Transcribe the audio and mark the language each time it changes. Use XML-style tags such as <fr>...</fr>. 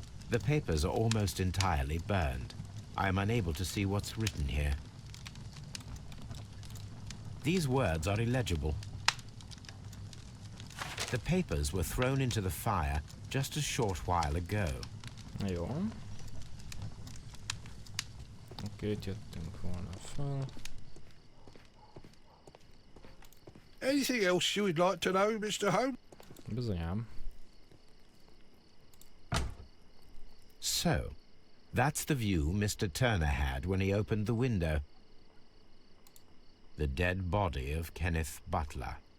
<en>The papers are almost entirely burned. I am unable to see what's written here. These words are illegible. The papers were thrown into the fire just a short while ago.</en> <hu>Jó. Oké, itt jöttünk volna fel.</hu> <en>Anything else you would like to know, Mr. Holmes?</en> <hu>Bizonyám.</hu> <en>So, that's the view Mr. Turner had when he opened the window. The dead body of Kenneth Butler.</en>